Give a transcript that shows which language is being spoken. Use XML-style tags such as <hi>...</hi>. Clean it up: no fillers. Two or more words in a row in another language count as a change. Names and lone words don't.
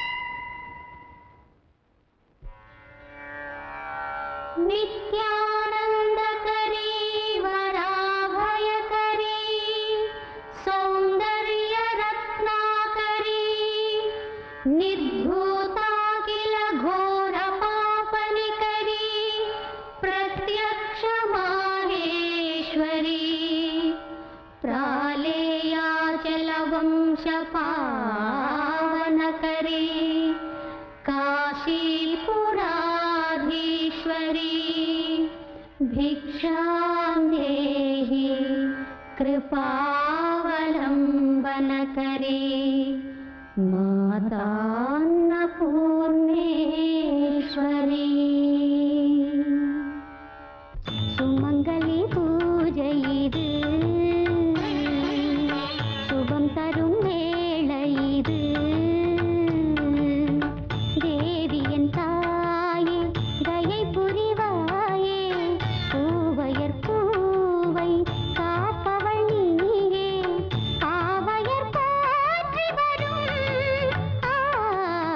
<sa>नित्यानन्दकरी वराभयकरी सौन्दर्य रत्नाकरी निर्धूताखिल घोर पापनिकरी प्रत्यक्ष माहेश्वरी प्रालेयाचल वंश पावनकरी काशीपुराधीश्वरी भिक्षां देहि कृपावलम्बनकरी मातान्नपूर्णेश्वरी</sa> <ta>சுமங்கலி பூஜையிது தரும் வேளை இது. தேவியன் தாயே தயை புரிவாயே, பூவையர் பூவை காப்பவள் நீயே, பாவையர் போற்றி வரும்</ta>